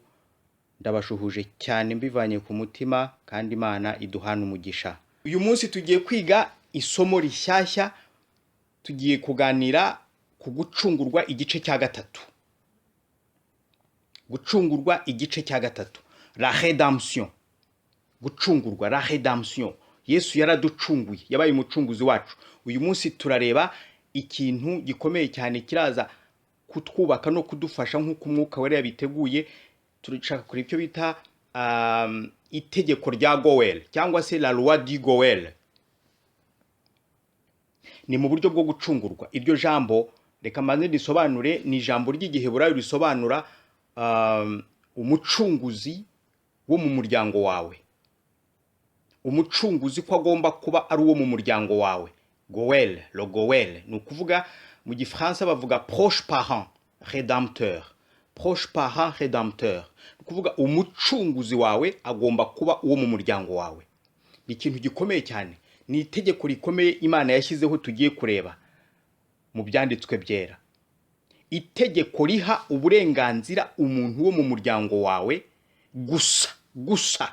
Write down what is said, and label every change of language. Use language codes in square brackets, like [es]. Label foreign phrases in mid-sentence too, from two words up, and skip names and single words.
[rw] Ndabashuhuje cyane mbivanye ku mutima, kandi Imana iduhana umugisha. Uyu munsi tugiye kwiga isomo rishyashya, tugiye kuganira ku gucungurwa igice cya gatatu. Gucungurwa igice cya gatatu, [fr] la rédemption. [rw] Gucungurwa, [fr] la rédemption. [rw] Yesu yaraducunguye, yabaye umucunguzi wacu. Uyu munsi turareba ikintu gikomeye cyane kiraza kutwubaka no kudufasha nk'uko umwuka wera yabiteguye. Turashaka kuri ibyo bita itegeko rya GOEL cyangwa se [fr] la loi du GOEL. [rw] Ni mu buryo bwo gucungurwa. Iryo jambo reka manze risobanure, ni ijambo ry'igiheburayo risobanura umucunguzi wo mu muryango wawe. Umucunguzi ko agomba kuba ari uwo mu muryango wawe. GOEL, le GOEL, ni ukuvuga mu gifaransa bavuga [fr] proche parent rédempteur. Proche parent rédempteur, [rw] ni ukuvuga umucunguzi wawe agomba kuba uwo mu muryango wawe. Ni ikintu gikomeye cyane, ni itegeko rikomeye Imana yashyizeho tugiye kureba mu byanditswe byera. Itegeko riha uburenganzira umuntu wo mu muryango wawe gusa.